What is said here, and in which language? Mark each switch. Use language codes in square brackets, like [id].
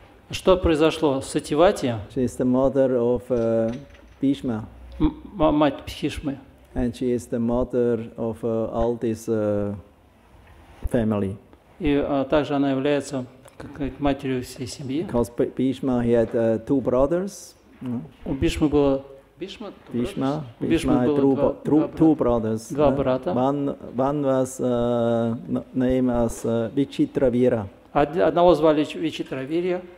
[ru] Что произошло с Сативати? [en] She is the mother of Bhishma. [ru] Мать Бхишмы. [en] And she is the mother of all this family. [ru] И также она является как матерью всей семьи. [en] Because Bhishma, he had two brothers. [ru] У Бхишмы было [en] Bhishma [ru] было [en] two brothers. [ru] Два брата. [en] One was named as Vichitravira. [ru] Одного звали Вичитравирья.